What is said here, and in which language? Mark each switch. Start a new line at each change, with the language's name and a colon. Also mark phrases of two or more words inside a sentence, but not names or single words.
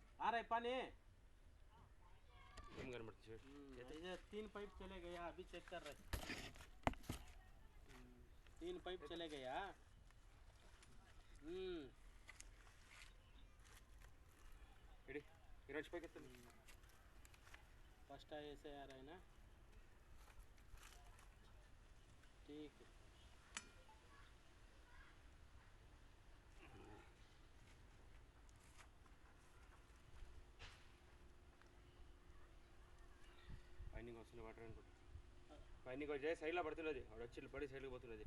Hindi: आ रहा है पानी।
Telugu: ఏం కనబడుతుంది చూడు.
Hindi: इधर 3 पाइप चले गया, अभी चेक कर रहे। 3 पाइप चले गया।
Telugu: రెడీ ఈరోజు పైకి ఎత్తండి.
Hindi: फर्स्ट ऐसे आ रहा है ना, ठीक है।
Telugu: పైన వస్తుంది వాటర్ అనుకుంటా. పైనకి వచ్చి సైడ్లో పడుతున్నది, వాడు వచ్చి పడి సైడ్కి పోతున్నది.